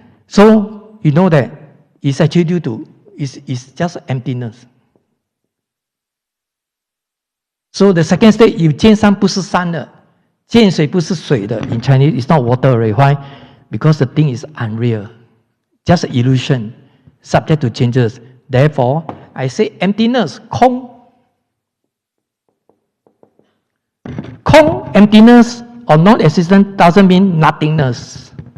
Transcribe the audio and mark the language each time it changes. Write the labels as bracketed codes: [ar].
[en] So, you know that it's actually due to, it's just emptiness. So the second stage, [zh] 有见山不是山的，见水不是水的. [en] In Chinese, it's not water already. Why? Because the thing is unreal. Just an illusion, subject to changes. Therefore, I say emptiness, 空. 空, emptiness, or non-existent doesn't mean nothingness.